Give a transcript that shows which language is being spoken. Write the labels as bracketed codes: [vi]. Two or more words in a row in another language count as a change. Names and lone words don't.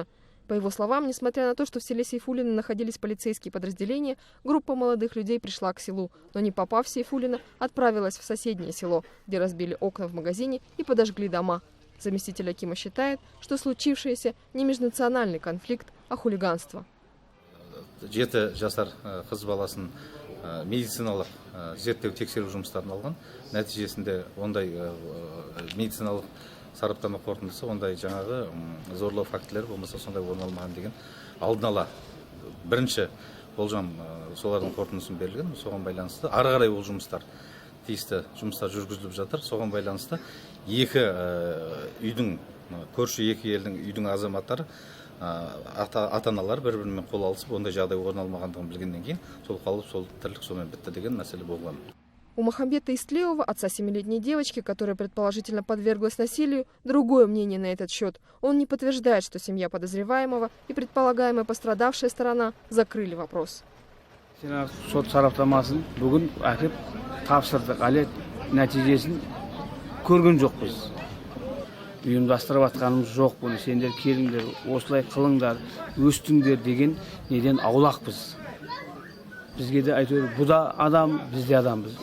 [ru] По его словам, несмотря на то, что в селе Сейфулино находились полицейские подразделения, группа молодых людей пришла к селу, но не попав в Сейфулино, отправилась в соседнее село, где разбили окна в магазине и подожгли дома. Заместитель акима считает, что случившееся не межнациональный конфликт, а хулиганство. [kk] Медициналық зерттеу тексеру жұмыстарын алған. Нәтижесінде ондай медициналық сараптама қорытындысы ондай жаңағы зорлау фактілері болмаса сондай орын алмаған деген алдын ала бірінші болжам солардың қорытындысын берілген. Соған байланысты ары қарай ол жұмыстар тиісті жұмыстар жүргізіліп жатыр. Соған байланысты көрші екі елдің үйдің азаматтары ата-аналар бір-бірімен қол алысып, ондай жағдай орын алмағандығын білгеннен кейін, сол қалып, сол тірлік сонымен бітті деген мәселе болған. [ru] У Махамбета Истлеева, отца 7-летней девочки, которая предположительно подверглась насилию, другое мнение на этот счет. Он не подтверждает, что семья подозреваемого и предполагаемая пострадавшая сторона закрыли вопрос. [kk] Сот сараптамасын бүгін әкеп тапсырдық, әлі нәтижесін көрген жоқпыз. Ұйымдастырып атқанымыз жоқ бұны. Сендер келіңдер, осылай қылыңдар, өстіңдер деген неден аулақпыз. Бізге де әйтеуір бұда адам, бізде адамбыз.